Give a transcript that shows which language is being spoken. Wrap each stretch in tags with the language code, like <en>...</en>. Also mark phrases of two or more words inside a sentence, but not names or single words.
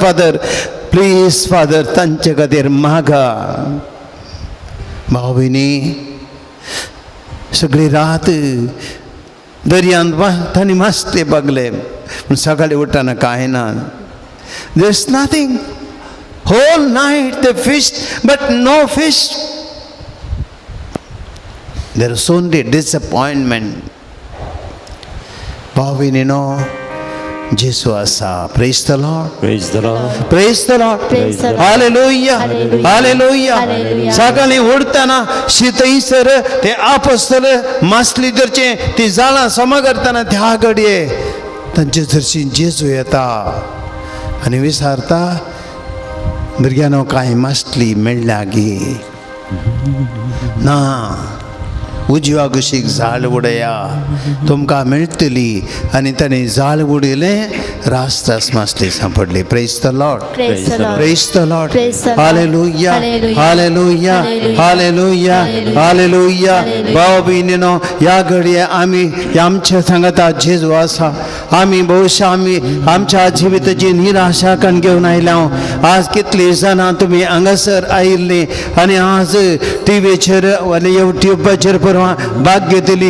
<en>Father please Father,</en> <kok>तांचे खातीर मागा. भाव भयणी, सगळी रात दर्यांत तांणी मासले बागले, पूण सकाळीं उठतना कांय ना.</kok> <en>There is nothing. Whole night they fished but no fish. There is only disappointment.</en> <kok>भाव भयणीनो, जेसू आसा.</kok> <en>Praise the Lord. Praise the Lord. Praise the Lord. Praise the Lord. Hallelujah. Hallelujah. Hallelujah. Hallelujah.</en> <kok>सकाळीं उठतना शीतईसर ते आपोस्तल मासली धरचे, ती जाळां समा करतना त्या घडये तांचे धरशीं जेजू येता आनी विचारता, भुरग्यांनो कांय मासली मेळ्ळ्या गे? ना. उजव्या कुशीक झाड उडया, तुमकां मेळटली. आनी ताणें झाड उडयलें, रास मासली सांपडली.</kok> <en>Praise the Lord. Praise the Lord. Praise the Lord. Praise the Lord. हालेलुया. Hallelujah. हालेलुया. हालेलुया. हालेलुया.</en> <kok>भाव भयणीनो, ह्या घडये आमी आमच्या सांगाता जेजू आसा. आमी भविष्य आमी आमच्या जिविताची निराशा कण घेवन आयल्या. आज कितलीं जाणां तुमी हांगासर आयिल्लीं आनी आज टीव्हीचेर आनी युट्यूबाचेर भाग घेतली.</kok>